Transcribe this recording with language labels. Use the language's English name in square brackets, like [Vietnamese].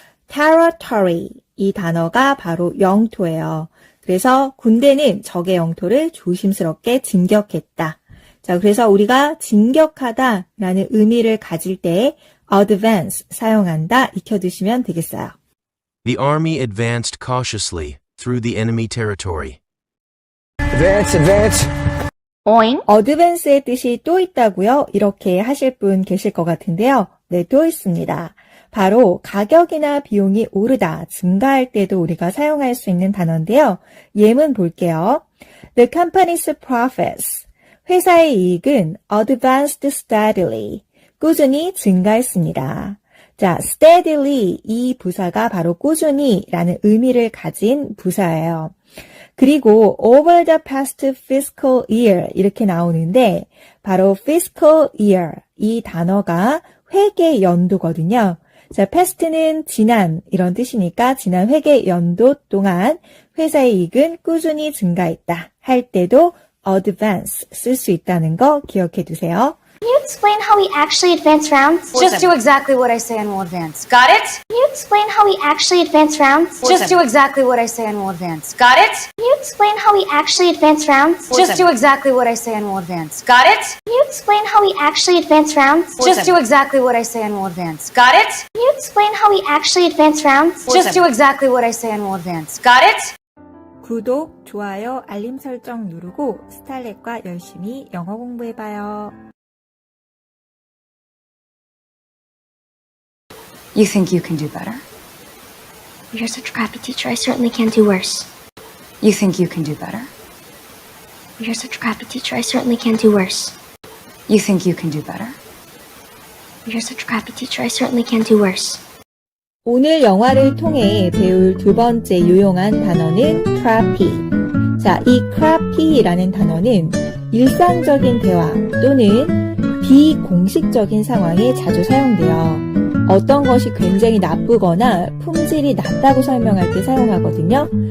[Korean] territory, 이 단어가 바로 영토예요. 그래서 군대는 적의 영토를 조심스럽게 진격했다. 자, 그래서 우리가 진격하다 라는 의미를 가질 때 advance 사용한다 익혀두시면 되겠어요. [English] The army advanced cautiously through the enemy territory. Advance. Oink. [Korean] 어드밴스의 뜻이 또 있다고요? 이렇게 하실 분 계실 것 같은데요. 네, 또 있습니다. 바로 가격이나 비용이 오르다, 증가할 때도 우리가 사용할 수 있는 단어인데요. 예문 볼게요. [English] The company's profits. [Korean] 회사의 이익은 [English] advanced steadily. [Korean] 꾸준히 증가했습니다. 자, steadily 이 부사가 바로 꾸준히 라는 의미를 가진 부사예요. 그리고 [English] over the past fiscal year [Korean] 이렇게 나오는데 바로 fiscal year 이 단어가 회계 연도거든요. 자, past는 지난 이런 뜻이니까 지난 회계 연도 동안 회사의 이익은 꾸준히 증가했다 할 때도 advance 쓸 수 있다는 거 기억해 두세요. [English] Can you explain how we actually advance rounds? Just do exactly what I say and we'll advance. Got it? Can you explain how we actually advance rounds? Just do exactly what I say and we'll advance. Got it? Can you explain how we actually advance rounds? Just do exactly what I say and we'll advance. Got it? Can you explain how we actually advance rounds? Just do exactly what I say and we'll advance. Got it? Can you explain how we actually advance rounds? Just do exactly what I say and we'll advance. Got it? [Korean] 구독, 좋아요, 알림 설정 누르고 스탈렛과 열심히 영어 공부해봐요. [English] You think you can do better? You're such a crappy teacher, I certainly can do worse. You think you can do better? You're such a crappy teacher, I certainly can do worse. You think you can do better? You're such a crappy teacher, I certainly can do worse. [Korean] 오늘 영화를 통해 배울 두 번째 유용한 단어는 crappy. 자, 이 crappy라는 단어는 일상적인 대화 또는 비공식적인 상황에 자주 사용돼요. 어떤 것이 굉장히 나쁘거나 품질이 낮다고 설명할 때 사용하거든요.